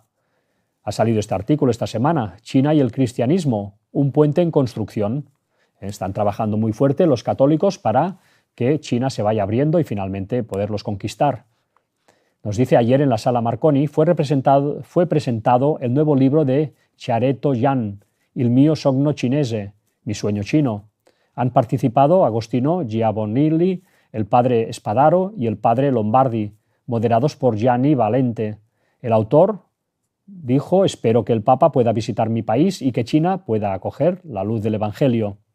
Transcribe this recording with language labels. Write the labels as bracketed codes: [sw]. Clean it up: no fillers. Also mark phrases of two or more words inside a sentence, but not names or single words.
[es] Ha salido este artículo esta semana: China y el cristianismo, un puente en construcción. Están trabajando muy fuerte los católicos para que China se vaya abriendo y finalmente poderlos conquistar. Nos dice: ayer en la Sala Marconi fue presentado el nuevo libro de Chiaretto Yan, Il mio sogno cinese, mi sueño chino. Han participado Agostino Giovannilli, el padre Spadaro y el padre Lombardi, moderados por Gianni Valente. El autor dijo: espero que el Papa pueda visitar mi país y que China pueda acoger la luz del Evangelio.